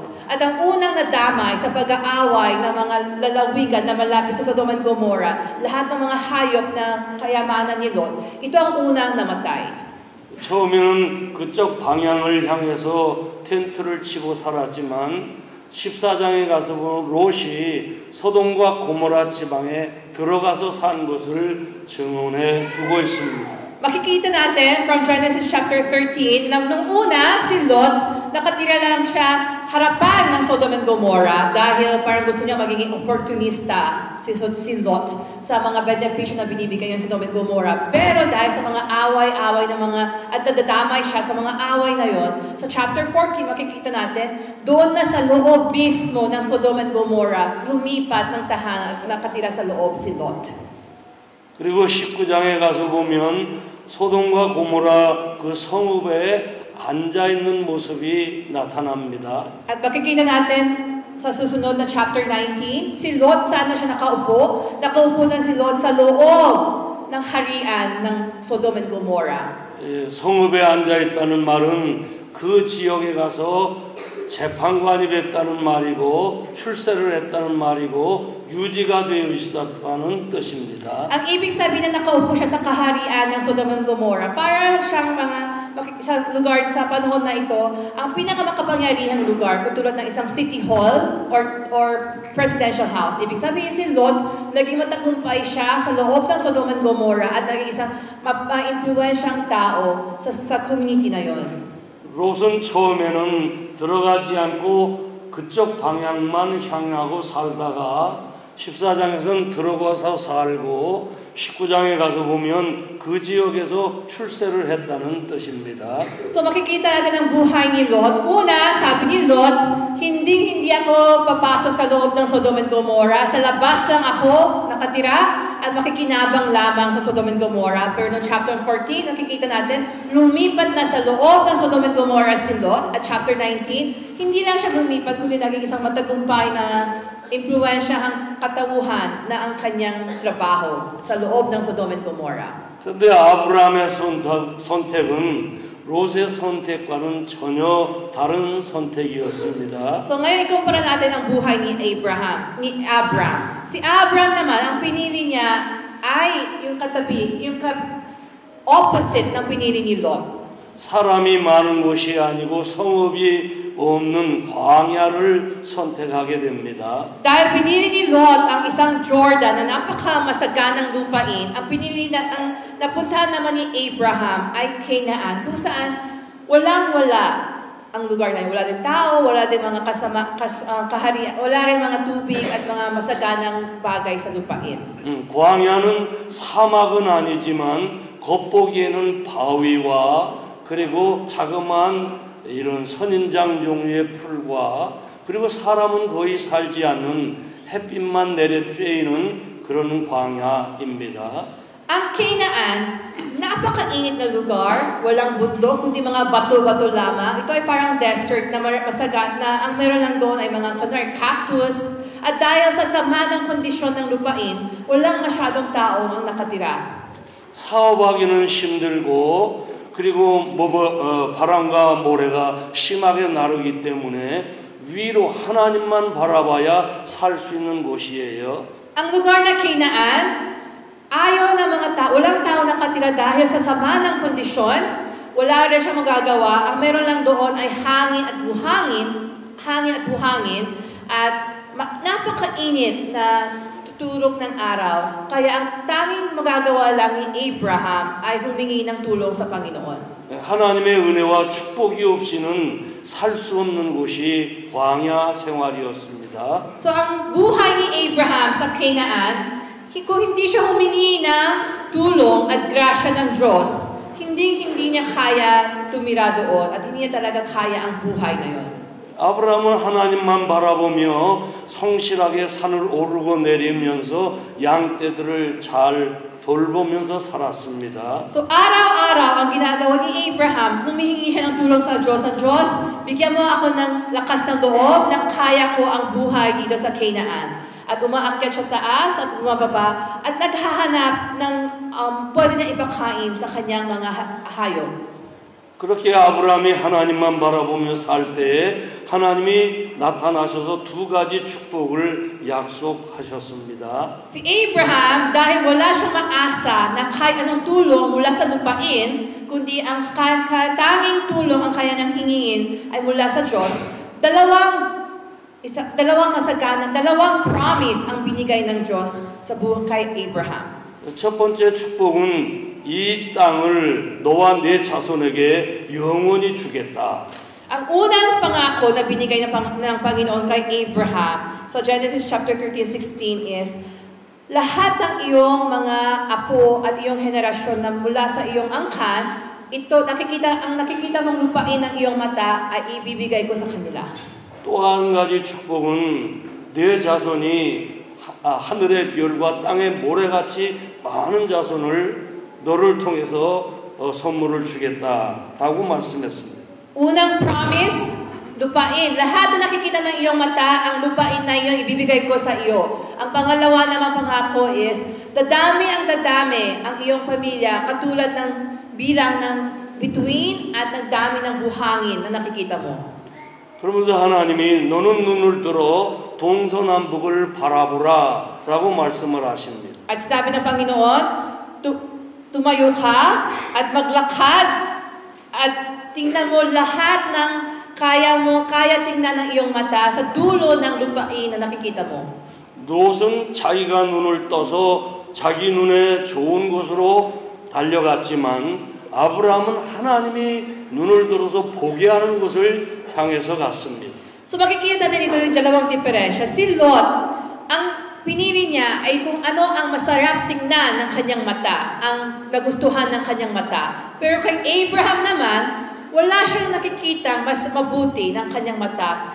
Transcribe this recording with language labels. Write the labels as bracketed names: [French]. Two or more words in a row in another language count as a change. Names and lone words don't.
[Filipino] At ang unang nadamay sa pag-aaway ng mga lalawigan na malapit sa Sodom and Gomorrah, lahat ng mga hayop na kayamanan ni Lot, ito ang unang namatay. [Korean] 처음에는 그쪽 방향을 향해서 텐트를 치고 살았지만 14장에 가서 보면 롯이 소돔과 고모라 지방에 들어가서 산 것을 증언해 주고 있습니다. [Filipino] Makikita natin [English] from Genesis chapter 13 [Filipino] na nung una si Lot, nakatira lang siya harapan ng Sodom and Gomorrah dahil parang gusto niya magiging opportunista si Lot sa mga benepisyo na binibigay ng Sodom and Gomorrah. Pero dahil sa mga away-away ng mga, at nadadamay siya sa mga away na yon, sa chapter 14 makikita natin, doon na sa loob mismo ng Sodom and Gomorrah, lumipat ng tahanan, nakatira sa loob si Lot. [Korean] 그리고 19장에 가서 보면 소돔과 고모라 그 성읍에 앉아있는 모습이 나타납니다. [Filipino] At makikita natin sa susunod na chapter 19, si Lot sana siya nakaupo. Nakaupo na si Lot sa loob ng harian ng Sodom and Gomorrah. [Korean] 예, 성읍에 앉아있다는 말은 그 지역에 가서 재판관이 됐다는 말이고 출세를 했다는 말이고 유지가 되어 있었다는 뜻입니다. [Filipino] Ang ibig sabihin na nakaupo siya sa kaharian ng Sodom and Gomorrah, para siyang mga sa lugar sa panahon na ito, ang pinakamakapangyarihang lugar, katulad ng isang [English] city hall or presidential house. [Filipino] Ibig sabihin si Lot, naging matagumpay siya sa loob ng Sodom and Gomorrah at naging isang ma-influensyang tao sa community na yon. [Korean] 롯은 처음에는 들어가지 않고 그쪽 방향만 향하고 살다가 14장에서는 들어가서 살고 19장에 가서 보면 그 지역에서 출세를 했다는 뜻입니다. [Filipino] So makikita natin ang buhay ni Lot. Una, sabi ni Lot, hindi ako papasok sa loob ng Sodom and Gomorrah. Sa labas lang ako nakatira at makikinabang lamang sa Sodom and Gomorrah. Pero noong chapter 14, nakikita natin, lumipat na sa loob ng Sodom and Gomorrah si Lot. At chapter 19, hindi lang siya lumipat, kundi naging isang matagumpay na impluwensyahang katauhan na ang kanyang trabaho sa loob ng Sodom and Gomorrah. [Korean] 그런데 아브라함의 선택은 롯의 선택과는 전혀 다른 선택이었습니다. [Filipino] So ngayon ikumpara natin ang buhay ni Abraham. Si Abraham naman, ang pinili niya ay yung katabi, yung opposite ng pinili ni Lot. [Korean] 사람이 많은 곳이 아니고 성읍이 없는 광야를 선택하게 됩니다. [Filipino] Dahil pinili ni Lot ang isang Jordan na napakamasaganang lupain, ang pinili na ang napuntahan naman ni Abraham ay Canaan, kung saan walang-wala ang lugar na yun. Wala din tao, wala din mga kaharian, wala rin mga tubig at mga masaganang bagay sa lupain. [Korean] 광야는 사막은 아니지만 겉보기에는 바위와 그리고 자그마한 이런 선인장 종류의 풀과 그리고 사람은 거의 살지 않는 햇빛만 내려쬐이는 그런 광야입니다. [Filipino] Ang Canaan, napakainit na lugar, walang bundok, kundi mga bato-bato lamang. Ito ay parang desert na masagat na ang meron lang doon ay mga cactus. At dahil sa sama ng kondisyon ng lupain, walang masyadong tao ang nakatira. [Korean] 사업하기는 힘들고 그리고 바람과 모래가 심하게 나르기 때문에 위로 하나님만 바라봐야 살 수 있는 곳이에요. [Filipino] Ang lugar na Canaan, ayaw ng mga tao, walang tao nakatira dahil sa sama ng kondisyon, wala rin siya magagawa. Ang meron lang doon ay hangin at buhangin, at napakainit na tutulog ng araw. Kaya ang tanging magagawa lang ni Abraham ay humingi ng tulong sa Panginoon. [Korean] 하나님의 은혜와 축복이 없이는 살 수 없는 곳이 광야 생활이었습니다. [Filipino] So ang buhay ni Abraham sa Canaan, kung hindi siya humingi ng tulong at grasya ng Diyos, hindi niya kaya tumira doon at hindi niya talaga kaya ang buhay na yon. [Korean] 아브라함은 하나님만 바라보며 성실하게 산을 오르고 내리면서 양떼들을 잘 돌보면서 살았습니다. [Filipino] So araw-araw ang ginagawa ni Abraham, humihingi siya ng tulong sa Diyos. Ang Diyos, bigyan mo ako ng lakas ng loob na kaya ko ang buhay dito sa Canaan. At umaakyat siya taas at bumababa at naghahanap ng pwede na ipakain sa kanyang mga hayop. [Korean] 그렇게 아브라함이 하나님만 바라보며 살 때에 하나님이 나타나셔서 두 가지 축복을 약속하셨습니다. [Filipino] Si Abraham, dahil wala siyang maasa na kahit anong tulong mula sa lupain, kundi ang tanging tulong ang kaya niyang hingin ay mula sa Diyos, dalawang promise ang binigay ng Diyos sa buong kay Abraham. [Korean] 첫 번째 축복은 이 땅을 너와 네 자손에게 영원히 주겠다. [Filipino] Ang unang pangako na binigay ng Panginoon kay Abraham sa Genesis chapter 13:16 is, lahat ng iyong mga apo at iyong henerasyon na mula sa iyong angkan, ang nakikita mong lupain ng iyong mata ay ibibigay ko sa kanila. [Korean] 또 한 가지 축복은 네 자손이 하늘의 별과 땅의 모래같이 많은 자손을 너를 통해서 선물을 주겠다라고 말씀했습니다. [Filipino] Unang promise, lupain. Lahat na nakikita ng iyong mata, ang lupain na iyon ibibigay ko sa iyo. Ang pangalawa naman pangako is, dadami ang iyong pamilya katulad ng bilang ng bituin at nagdami ng buhangin na nakikita mo. [Korean] 그러면서 하나님이 너는 눈을 들어 동서남북을 바라보라 라고 말씀을 하십니다. [Filipino] At sabi ng Panginoon, tumayo ka at maglakad at tingnan mo lahat ng kaya tingnan ng iyong mata sa dulo ng lupain na nakikita mo. [Korean] 롯은 자기가 눈을 떠서 자기 눈에 좋은 곳으로 달려갔지만 아브라함은 하나님이 눈을 들어서 보게 하는 곳을 향해서 갔습니다. [Filipino] So makikita natin ito yung dalawang diferensya. Si Lot, ang pinili niya ay kung ano ang masarap tingnan ng kanyang mata, ang nagustuhan ng kanyang mata. Pero kay Abraham naman, wala siyang nakikita mas mabuti ng kanyang mata.